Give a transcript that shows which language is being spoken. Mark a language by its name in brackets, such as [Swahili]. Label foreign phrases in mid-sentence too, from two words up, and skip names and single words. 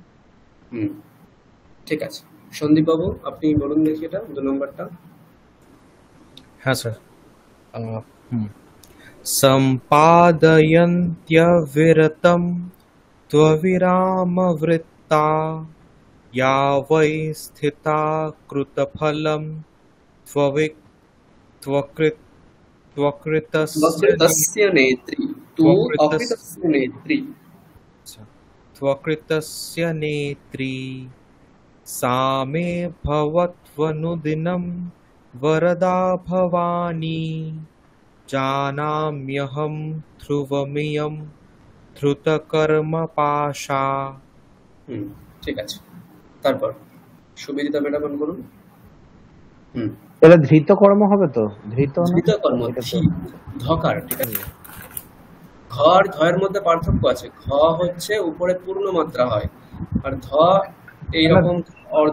[Bangla] ঠিক আছে, সন্দীপ বাবু আপনি বলুন দেখি এটা 2 নম্বরটা। হ্যাঁ স্যার। [Sanskrit] সম্পাদয়ন্ত্যবিরতম ত্ববিরামবৃত্তা या वै स्थिता कृतफलं त्वकृतस्य नेत्री, तु अकृतस्य नेत्री, त्वकृतस्य नेत्री सा मे भवत्वनुदिनं वरदा भवानी जानाम्यहं ध्रुवमियं धृतकर्मपाशा। [Bangla] ঠিক আছে। তারপর সুবিদিতা ম্যাডাম অন করুন। এটা ধৃত কর্ম হবে তো? ধৃত না? ধৃত কর্ম, ধকার, ঠিক আছে। ঘ আর ধয়ের মধ্যে পার্থক্য আছে। ঘ হচ্ছে উপরে পূর্ণ মাত্রা হয়, আর ধ এইরকম অর্ধ।